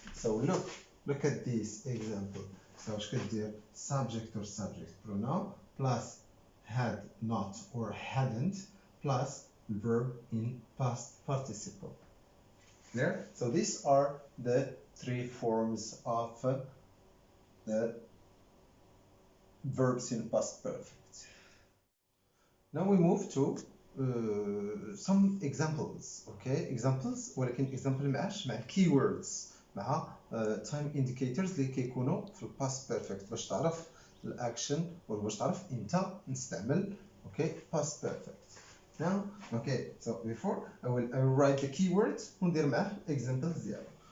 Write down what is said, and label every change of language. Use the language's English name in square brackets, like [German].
[English] So look at this example. So [Arabic] اش كدير [English] subject or subject pronoun plus had not or hadn't plus verb in past participle. Clear? So these are the three forms of the verbs in past perfect. Now we move to some examples. [Arabic] okay examples ولكن example معاش مع keywords مع time indicators اللي كيكونوا في past perfect باش تعرف الاكشن ولا باش تعرف امتى نستعمل past perfect. [English] now so before I will write the keywords [Arabic] وندير معاه examples ديالو.